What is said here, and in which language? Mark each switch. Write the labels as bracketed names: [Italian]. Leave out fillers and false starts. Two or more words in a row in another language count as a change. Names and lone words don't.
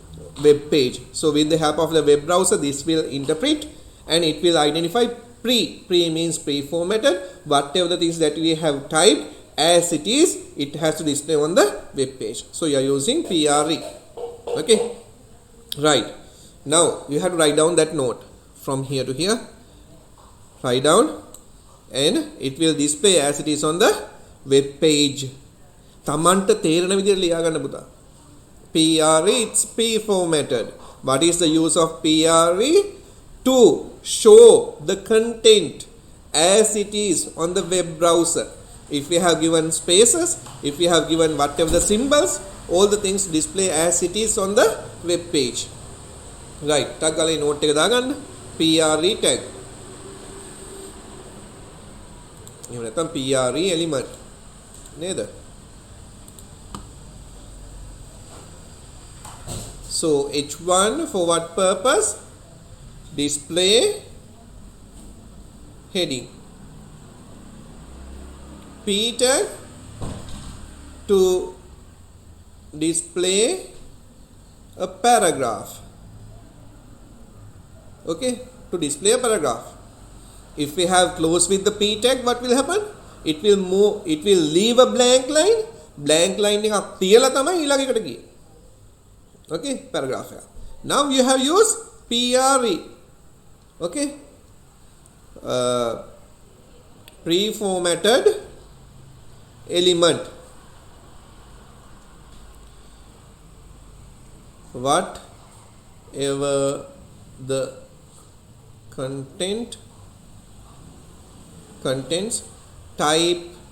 [English] So with the help of the web browser, this will interpret and it will identify pre means pre-formatted, whatever the things that we have typed as it is, it has to display on the web page. So you are using pre. Okay, right. Now you have to write down that note from here to here. Write down, and it will display as it is on the web page. [Sinhala] තමන්ට තේරෙන විදිහට ලියා ගන්න පුතා. [English] PRE, it's pre-formatted. What is the use of PRE? To show the content as it is on the web browser. If we have given spaces, if we have given whatever the symbols, all the things display as it is on the web page. [Sinhala] Right. Tag ගාලා note එක දාගන්න. [English] PRE tag. [Sinhala] එහෙම නැත්නම් [English] PRE element. [Sinhala] නේද? [English] So H1 for what purpose? Display heading. P tag to display a paragraph. Okay, to display a paragraph. If we have close with the P tag, what will happen? It will move, it will leave a blank line. Blank line [Sinhala] එකක් තියලා තමයි ඊළඟ එකට ගියේ. [English] Okay, paragraph. Now you have used PRE. Okay, pre-formatted element. Whatever the contents type